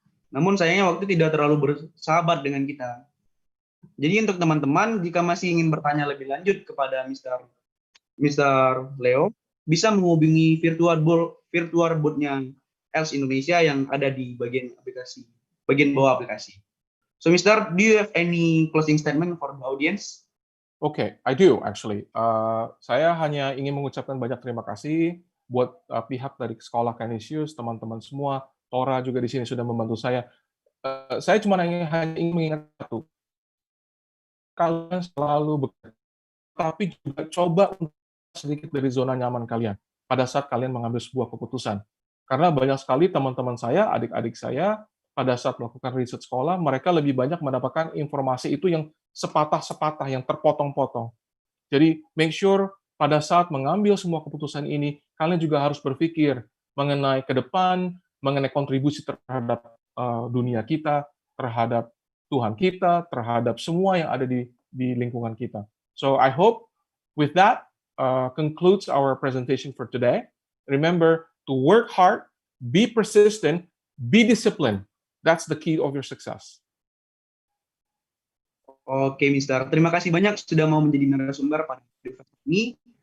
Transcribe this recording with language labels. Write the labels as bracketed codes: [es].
[id] Namun sayangnya waktu tidak terlalu bersahabat dengan kita. Jadi untuk teman-teman, jika masih ingin bertanya lebih lanjut kepada Mr. Leo, bisa menghubungi virtual booth-nya Els Indonesia yang ada di bagian bawah aplikasi. [en] So, Mister, do you have any closing statement for the audience? Okay, I do actually. [id] Saya hanya ingin mengucapkan banyak terima kasih buat pihak dari Sekolah Canisius, teman-teman semua, Tora juga di sini sudah membantu saya. Saya cuma hanya ingin mengingat satu, kalian selalu bekerja, tapi juga coba sedikit dari zona nyaman kalian pada saat kalian mengambil sebuah keputusan. Karena banyak sekali teman-teman saya, adik-adik saya, pada saat melakukan riset sekolah, mereka lebih banyak mendapatkan informasi itu yang sepatah-sepatah, yang terpotong-potong. Jadi, [en] make sure [id] pada saat mengambil semua keputusan ini, kalian juga harus berpikir mengenai ke depan, mengenai kontribusi terhadap dunia kita, terhadap Tuhan kita, terhadap semua yang ada di lingkungan kita. [en] So, I hope with that concludes our presentation for today. Remember to work hard, be persistent, be disciplined. That's the key of your success. [id] Oke, Mister. Terima kasih banyak sudah mau menjadi narasumber pada video ini.